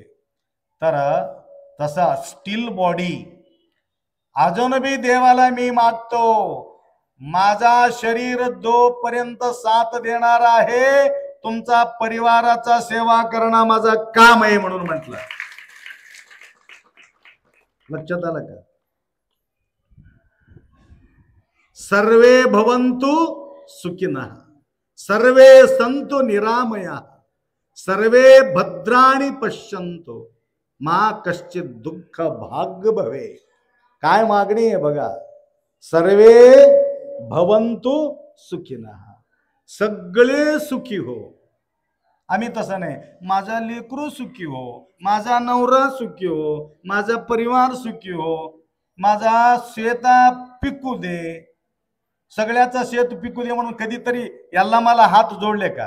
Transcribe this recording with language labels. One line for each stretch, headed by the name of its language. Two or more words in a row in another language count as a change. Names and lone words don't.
Marathi: तर तसा
English: steel body
Marathi: अजून बी देवाला मी मागतो, माझा शरीर जोपर्यंत साथ देणार आहे तुमचा परिवाराचा सेवा करणं माझा काम आहे म्हणून म्हटलं. लक्षात आलं का?
Sanskrit: सर्वे भवन्तु सुखिनः, सर्वे सन्तु निरामयाः, सर्वे भद्राणि पश्यन्तु मा कश्चित दुःख भाग्य भवे.
Marathi: काय मागणी आहे बघा,
Sanskrit: सर्वे भवन्तु सुखिनः,
Marathi: सगळे सुखी हो. आम्ही तसं नाही, माझा लेकरू सुखी हो, माझा नवरा सुखी हो, माझा परिवार सुखी हो, माझा शेता पिकू दे, सगळ्याचा शेत पिकू दे म्हणून कधीतरी याला मला हात जोडले का?